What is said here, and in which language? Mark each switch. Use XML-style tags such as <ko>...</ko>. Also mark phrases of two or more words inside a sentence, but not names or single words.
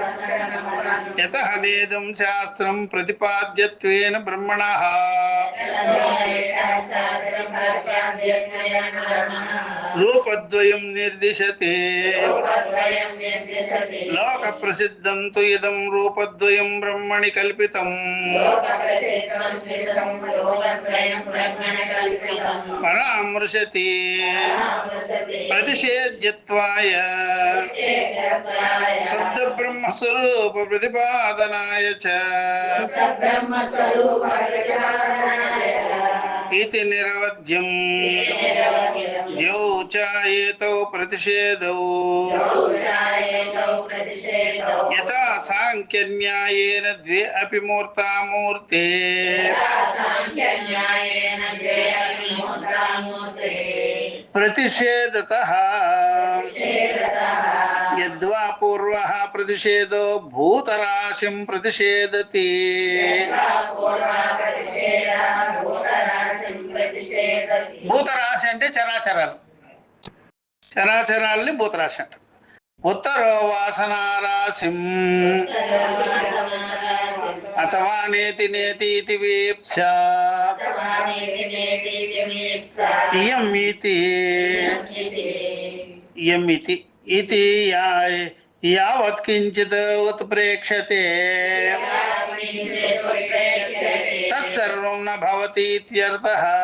<sa>యతః నేదం శాస్త్రం ప్రతిపాద్యత్వేన బ్రహ్మణః రూపద్వయం నిర్దిశతే లోక ప్రసిద్ధం తు ఇదం రూపద్వయం బ్రహ్మణి కల్పితం పరామృశతి ప్రతిషేధ్యత్వాయ శుద్ధ బ్రహ్మస్వరూప ప్రతిపాదనాయ చ इति निरवध्यं द्यौ च एतौ प्रतिषेधौ यथा सांख्यन्यायेन द्वे अपि मूर्ता मूर्ते प्रतिषेधतः यद्वा पूर्वः प्रतिषेधो भूतराशिं प्रतिषेधति</sa> <te>భూతరాశి అంటే చరాచరాలు, చరాచరాలని భూతరాశి అంట.</te> <sa>ఉత్తరో వాసనారాశిం అథవా నేతి నేతి వీప్స ఇయమితి ఇతి యావత్ కించిత్ ఉత్ప్రేక్షతే తత్సర్వం న భవతి ఇత్యర్థః.</sa>